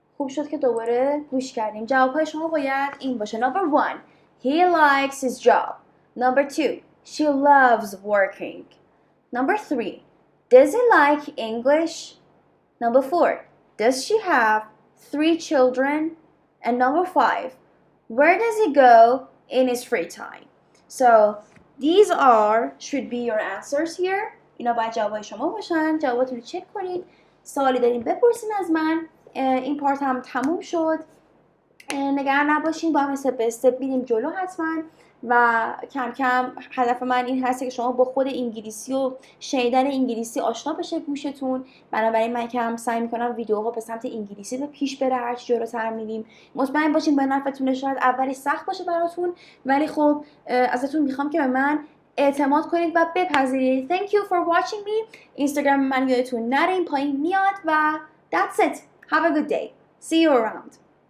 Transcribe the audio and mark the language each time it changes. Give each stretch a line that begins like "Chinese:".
Persian: خوب شد که دوباره گوش کردیم. جوابهای شما باید این باشه.
English: Number 1 he likes his job. Number 2 she loves working. Number 3 does he like English? Number 4 does she have 3 children? And number 5 where does he go in his free time? So these should be your answers here.
Persian: اینا باید جوابهای شما باشن. جواباتون رو چک کنید. سوالی دارین بپرسین از من. این پارت هم تموم شد. نگران نباشین، با هم استپ به استپ بریم جلو حتما. و کم کم هدف من این هست که شما با خود انگلیسی و شنیدن انگلیسی آشنا بشه گوشتون. بنابراین من کم سعی میکنم ویدیوها به سمت انگلیسی به پیش بره هرچی جلوتر میریم. مطمئن باشین به نفعتون. شاید اولی سخت باشه براتون ولی خب ازتون میخوام که به من اعتماد کنید و بپذیرید.
English: Thank you for watching me.
Persian: اینستاگرام من یادتون نره این پایین میاد
English: و that's it. Have a good day. See you around.